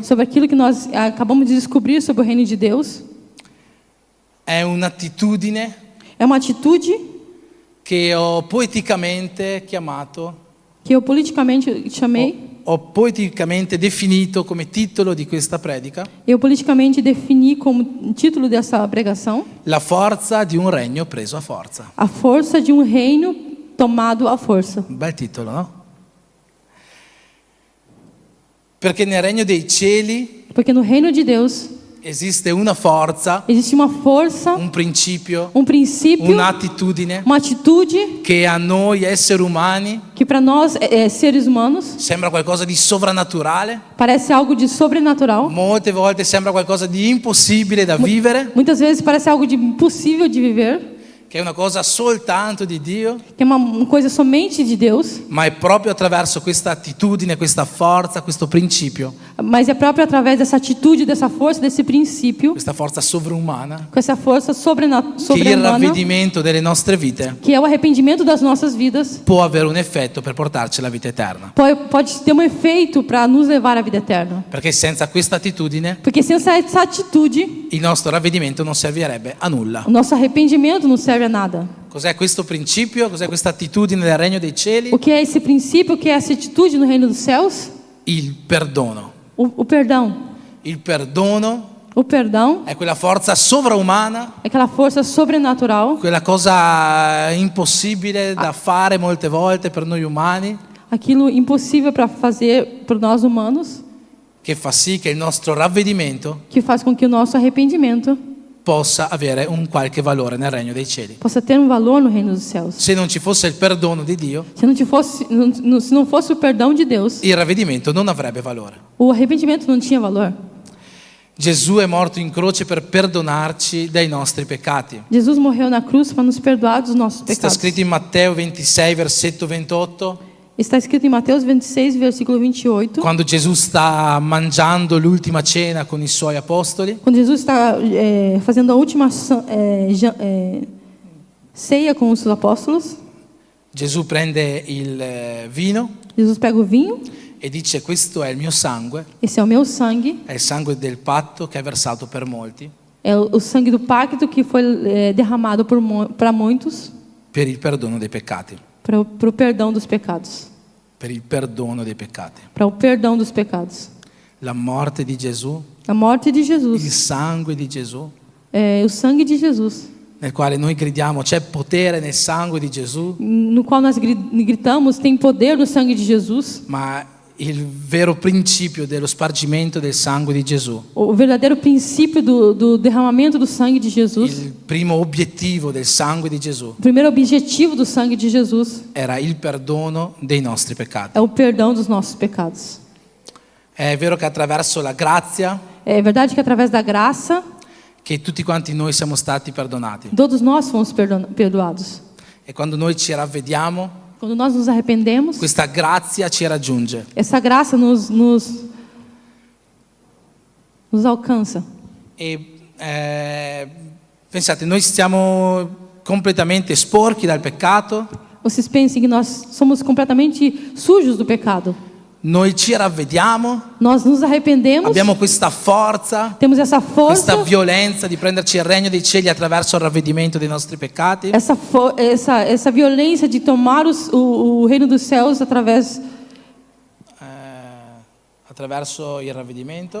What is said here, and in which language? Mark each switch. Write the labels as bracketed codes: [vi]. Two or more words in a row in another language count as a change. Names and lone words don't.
[pt] sobre aquilo que nós acabamos de descobrir sobre o reino de Deus, [it] è un'attitudine [pt] é uma atitude [it] che ho poeticamente chiamato, [pt] que eu politicamente chamei, [it] ho poeticamente definito come titolo di questa predica, [pt] eu politicamente defini como título dessa pregação, [it] la forza di un regno preso a forza. [pt] a força de um reino tomado à força. [it] Un bel titolo, no? Perché nel regno dei cieli [pt] Porque no reino de Deus [it] esiste una forza, [pt] existe uma força, [it] un principio, [pt] princípio, [it] un'attitudine [pt] uma atitude [it] che a noi esseri umani [pt] que para nós, seres humanos, [it] sembra qualcosa di sovrannaturale, [pt] parece algo de sobrenatural. [it] molte volte sembra qualcosa di impossibile da vivere, [pt] Muitas vezes parece algo de impossível de viver, [it] che è una cosa soltanto di Dio, [pt] que é uma coisa somente de Deus, [it] ma è proprio attraverso questa attitudine, questa forza, questo principio, [pt] mas é próprio através dessa atitude, dessa força, desse princípio, [it] questa forza sovrumana, [pt] com essa força [it] che il [pt] sobre-humana, [it] ravvedimento delle nostre vite [pt] que é o arrependimento das nossas vidas, [it] può avere un effetto per portarci alla vita eterna. [pt] pode ter um efeito para nos levar à vida eterna. [it] Perché senza questa attitudine [pt] Porque sem essa atitude, [it] il nostro ravvedimento non servirebbe a nulla. [pt] o nosso arrependimento não serve a nada. [it] Cos'è questo principio? Cos'è questa attitudine del regno dei cieli? [pt] O que é esse princípio? O que é essa atitude no reino dos céus? [it] Il perdono. [pt] O perdão. [it] Il perdono [pt] O perdão [it] è quella forza sovraumana, [pt] é aquela força sobrenatural, [it] quella cosa impossibile da fare molte volte per noi umani, [pt] aquilo impossível para fazer por nós humanos, [it] che fa sì che il nostro ravvedimento [pt] que faz com que o nosso arrependimento [it] possa avere un qualche valore nel regno dei cieli. [pt] possa ter um valor no reino dos céus. [it] Se non ci fosse il perdono di Dio, [pt] Se não fosse o perdão de Deus, [it] il ravvedimento non avrebbe valore. [pt] o arrependimento não tinha valor. [it] Gesù è morto in croce per perdonarci dai nostri peccati. [pt] Jesus morreu na cruz para nos perdoar dos nossos [it] Sta [pt] pecados. [it] scritto in Matteo 26, versetto 28, [pt] Está escrito em Mateus 26, versículo 28. [it] quando Gesù sta mangiando l'ultima cena con i suoi apostoli. [pt] Quando Jesus está fazendo a última ceia com os seus apóstolos, [it] Gesù prende il vino [pt] Jesus pega o vinho, [it] e dice: questo è il mio sangue, [pt] esse é o meu sangue, [it] è il sangue del patto che è versato per molti, [pt] é o sangue do pacto que foi derramado para muitos, [it] per il perdono dei peccati. [pt] para o perdão dos pecados. [it] Per il perdono dei peccati. [pt] Para o perdão dos pecados. [it] La morte di Gesù, [pt] A morte de [it] il [pt] Jesus, [it] sangue di Gesù, [pt] o sangue de Jesus, [it] nel quale noi gridiamo: c'è potere nel sangue di Gesù, [pt] no qual nós gritamos, tem poder no sangue de Jesus, [it] ma il vero principio dello spargimento del sangue di Gesù. [pt] O verdadeiro princípio do derramamento do sangue de Jesus. [it] Il primo obiettivo del sangue di Gesù [pt] O primeiro objetivo do sangue de Jesus [it] era il perdono dei nostri peccati. [pt] é o perdão dos nossos pecados. [it] È vero che attraverso la grazia [pt] É verdade que através da graça, [it] che tutti quanti noi siamo stati perdonati. [pt] todos nós fomos perdoados. [it] E quando noi ci ravvediamo, [pt] Quando nós nos arrependemos, [it] questa grazia ci raggiunge. [pt] essa graça nos alcança. [it] E pensate, noi siamo completamente sporchi dal peccato, [pt] Vocês pensem que nós somos completamente sujos do pecado. [it] noi ci ravvediamo, [pt] Nós nos arrependemos, [it] abbiamo questa forza, [pt] temos essa [it] questa [pt] força, [it] violenza di prenderci il regno dei cieli attraverso il ravvedimento dei nostri peccati. [pt] essa violência de tomar o reino dos céus através [it] Attraverso il ravvedimento.